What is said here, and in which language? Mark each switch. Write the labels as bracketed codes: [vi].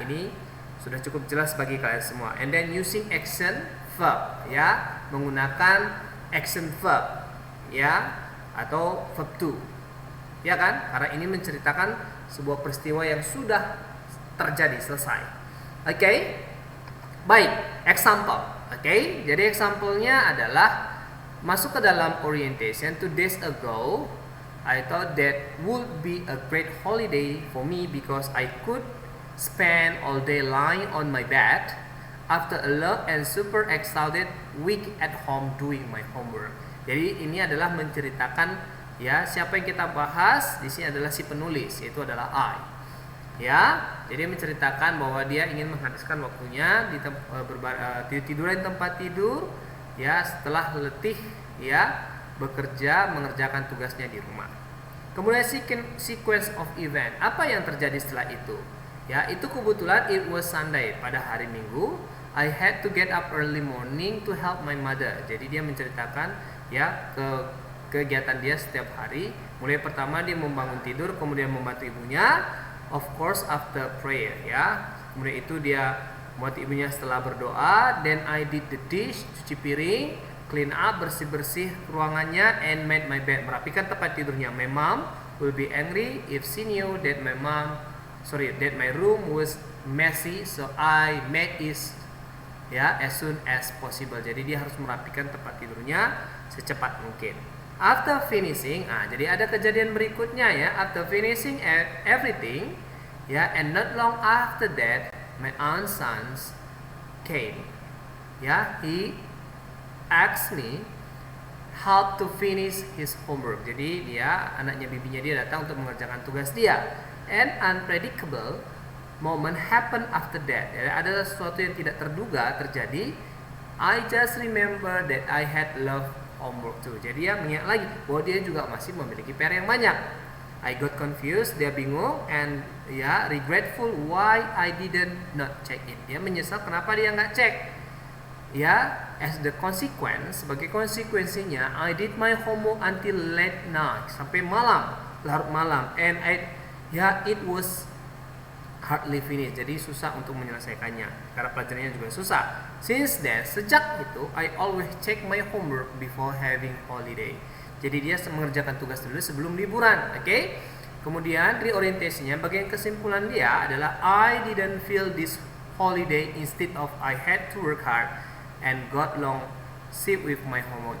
[id] Ini sudah cukup jelas bagi kalian semua. [en] And then using action verb, [id] ya, menggunakan action verb, ya, atau verb to, ya kan, karena ini menceritakan sebuah peristiwa yang sudah terjadi, selesai. Oke, baik, example. Oke, jadi example-nya adalah masuk ke dalam orientation. [en] 2 days ago I thought that would be a great holiday for me because I could spend all day lying on my bed after a long and super exhausted week at home doing my homework. [id] Jadi ini adalah menceritakan, ya, siapa yang kita bahas di sini adalah si penulis, yaitu adalah I. Ya, jadi menceritakan bahwa dia ingin menghabiskan waktunya di tiduran tempat tidur, ya, setelah letih, ya, bekerja mengerjakan tugasnya di rumah. Kemudian sequence of event, apa yang terjadi setelah itu? Ya, itu kebetulan [en] it was Sunday, [id] pada hari Minggu. [en] I had to get up early morning to help my mother. [id] Jadi dia menceritakan, ya, kegiatan dia setiap hari. Mulai pertama dia membangun tidur, kemudian membantu ibunya, [en] of course after prayer, [id] ya. Kemudian itu dia membantu ibunya setelah berdoa. [en] Then I did the dish, [id] cuci piring, [en] clean up, [id] bersih-bersih ruangannya, [en] and made my bed, [id] merapikan tempat tidurnya. [en] My mom will be angry if she knew that my room was messy, so I made it, ya, as soon as possible. [id] Jadi dia harus merapikan tempat tidurnya secepat mungkin. [en] After finishing, [id] jadi ada kejadian berikutnya ya. [en] After finishing everything, ya, and not long after that, my aunt sons came. Ya, he asked me how to finish his homework. [id] Jadi dia, anaknya bibinya dia datang untuk mengerjakan tugas dia. [en] An unpredictable moment happened after that. [id] Jadi ada sesuatu yang tidak terduga terjadi. [en] I just remember that I had love homework too. [id] Jadi dia mengingat lagi bahwa dia juga masih memiliki PR yang banyak. [en] I got confused, [id] dia bingung, [en] and ya, regretful why I didn't not check it. [id] Dia menyesal kenapa dia nggak cek. [en] Ya, as the consequence, [id] sebagai konsekuensinya, [en] I did my homework until late night, [id] sampai malam, larut malam, [en] and it was hardly finished. [id] Jadi susah untuk menyelesaikannya karena pelajarannya juga susah. [en] Since then, [id] sejak itu, [en] I always check my homework before having holiday. [id] Jadi dia mengerjakan tugas dulu sebelum liburan, oke? Kemudian reorientasinya, bagian kesimpulan dia adalah [en] I didn't feel this holiday, instead of I had to work hard and got long sleep with my homework.